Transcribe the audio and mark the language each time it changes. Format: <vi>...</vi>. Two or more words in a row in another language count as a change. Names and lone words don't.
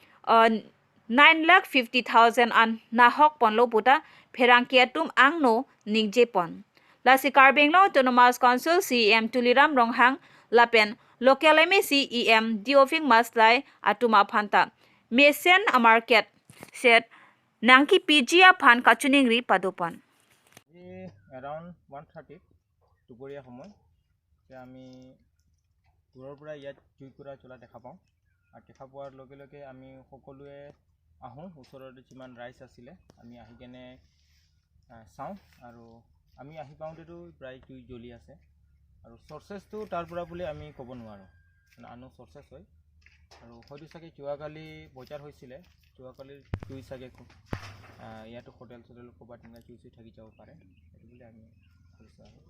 <mjw>9,50,000 an nahok ponlo puta pherangketum angno ningjepon Lasi Karbi Anglong Autonomous Council CEM Tuliram Ronghang Lapen Local MA CEM Diofing Maslai Atuma Phanta Mesen a market set Nangki PG Phan Kachuningri Padopan</mjw> <as>around 1:30 দুপৰীয়া সময় যে আমি দূৰৰ পৰা ইয়াত জুইকুৰা চলা দেখা পাওঁ আৰু দেখা পোৱাৰ লগে লগে আমি সকলোৱে আহোঁ ওচৰতে যিমান ৰাইজ আছিলে আমি আহি কেনে চাওঁ আৰু আমি আহি পাওঁতেতো প্ৰায় জুই জ্বলি আছে আৰু চৰ্চেছটো তাৰ পৰা বুলি আমি ক'ব নোৱাৰোঁ মানে আনো চৰ্চেছ হয় আৰু হয়তো চাগে যোৱাকালি বজাৰ হৈছিলে যোৱাকালিৰ জুই চাগে ইয়াতো হোটেল চোটেল ক'ৰবাত জুই থাকি যাব পাৰে সেইটো বুলি আমি কৈছোঁ আৰু</as>